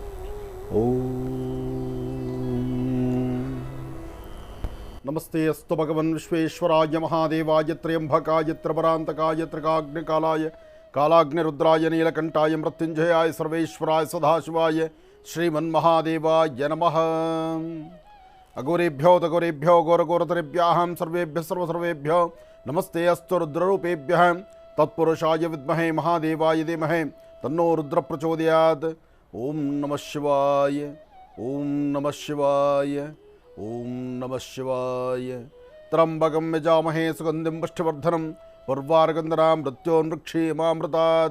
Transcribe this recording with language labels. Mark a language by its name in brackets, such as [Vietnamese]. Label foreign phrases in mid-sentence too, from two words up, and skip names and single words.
[Sanskrit] ನಮಸ್ತೆ ಅಸ್ತು ಭಗವನ್ ವಿಶ್ವೇಶ್ವರಾಯ ಮಹಾದೇವಾಯ ತ್ರಯಂಬಕಾಯ ತ್ರಪರಾಂತಕಾಯ ತ್ರಿಕಾಗ್ನಿಕಾಲಾಯ ಕಾಲಾಗ್ನಿರುದ್ರಾಯ ನೀಲಕಂಠಾಯ ಮೃತ್ಯುಂಜಯಾಯ ಸರ್ವೇಶ್ವರಾಯ ಸದಾಶಿವಾಯ ಶ್ರೀಮನ್ಮಹಾದೇವಾಯ ನಮಃ. ಅಘೋರೇಭ್ಯೋ ತಘೋರೇಭ್ಯೋ ಘೋರಘೋರತರೇಭ್ಯಾಂ ಸರ್ವೇಭ್ಯ ಸರ್ವಸರ್ವೇಭ್ಯೋ ನಮಸ್ತೆ ಅಸ್ತು ರುದ್ರರೂಪೇಭ್ಯಃ ತತ್ಪುರುಷಾಯ ವಿದ್ಮಹೇ ಮಹಾದೇವಾಯ ಧೀಮಹಿ ತನ್ನೋ ರುದ್ರ ಪ್ರಚೋದಯಾತ್. ಓಂ ನಮಃ ಶಿವಾಯ, ಓಂ ನಮಃ ಶಿವಾಯ, ಓಂ ನಮಃ ಶಿವಾಯ. ತ್ರಂಬಕಂ ಯಜಾಮಹೇ ಸುಗಂಧಿಂ ಪುಷ್ಟಿವರ್ಧನಂ ಪರ್ವಾರಗಂಧನಾಂ ಮೃತ್ಯೋನ್ಮೃಕ್ಷೇಮಾಮೃತಾತ್.